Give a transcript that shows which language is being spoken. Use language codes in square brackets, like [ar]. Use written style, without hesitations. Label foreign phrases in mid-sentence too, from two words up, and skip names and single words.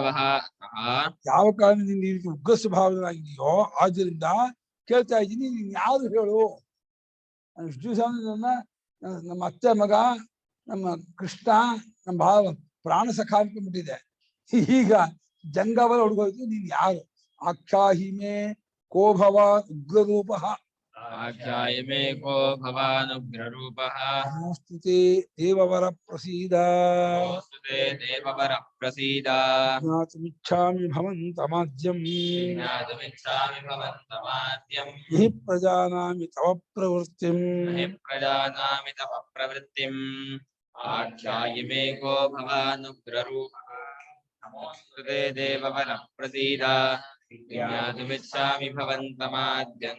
[kn] ಯಾವ ಕಾರಣದಿಂದ ಈ ರೀತಿ ಉಗ್ರ ಸ್ವಭಾವನಾಗಿದೆಯೋ ಆದ್ದರಿಂದ ಕೇಳ್ತಾ ಇದ್ದೀನಿ, ನೀನ್ ಯಾರು ಹೇಳು. ಇಷ್ಟು ದಿವಸ ನಮ್ಮ ಅತ್ತೆ ಮಗ, ನಮ್ಮ ಕೃಷ್ಣ, ನಮ್ಮ ಭಾವ ಪ್ರಾಣ ಸಖ ಅನ್ಕೊಂಡ್ಬಿಟ್ಟಿದೆ. ಈಗ ಜಂಗವರ ಹುಡುಗೋಯ್ತು, ನೀನ್ ಯಾರು. [sa] ಆಖ್ಯಾಹಿಮೆ ಕೋ ಭವಾನ್ ಉಗ್ರ ರೂಪ, ಆಖ್ಯಾಯಮೇ ಕೋ ಭವಾನ್ ಉಗ್ರ ರೂಪ. ನಮೋಸ್ತುತೆ ದೇವವರ ಪ್ರಸೀದ, ನಮೋಸ್ತುತೆ ದೇವವರ ಪ್ರಸೀದ. ಜ್ಞಾತುಮಿಚ್ಛಾಮಿ ಭವಂತಮಾದ್ಯಂ, ಜ್ಞಾತುಮಿಚ್ಛಾಮಿ ಭವಂತಮಾದ್ಯಂ. हि ಪ್ರಜಾನಾಮಿ ತವ ಪ್ರವೃತ್ತಿಂ, हि ಪ್ರಜಾನಾಮಿ ತವ ಪ್ರವೃತ್ತಿಂ. ಆಖ್ಯಾಯಮೇ ಕೋ ಭವಾನ್ ಉಗ್ರ ರೂಪ. ನಮೋಸ್ತುತೆ ದೇವವರ ಪ್ರಸೀದ. ಜ್ಞಾತುಮಿಚ್ಛಾಮಿ ಭವಂತಮಾದ್ಯಂ.